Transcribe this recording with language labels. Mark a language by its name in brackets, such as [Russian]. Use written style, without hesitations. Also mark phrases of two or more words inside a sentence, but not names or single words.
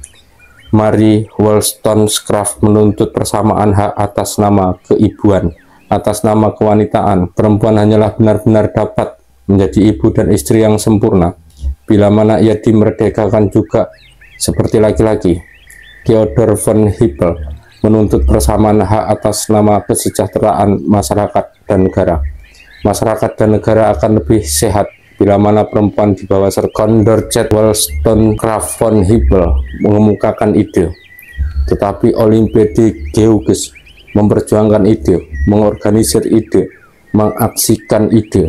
[Indonesian] Mary Wollstonecraft menuntut persamaan hak atas nama keibuan, atas nama kewanitaan. Perempuan hanyalah benar-benar dapat menjadi ibu dan istri yang sempurna bila mana ia dimerdekakan juga seperti laki-laki. Theodor von Hippel menuntut persamaan hak atas nama kesejahteraan masyarakat dan negara. Masyarakat dan negara akan lebih sehat bila mana perempuan di bawah Condorcet, Wollstonecraft, von Hippel mengemukakan ide. Tetapi Olympe de Gouges memperjuangkan ide, mengorganisir ide, mengaksikan ide.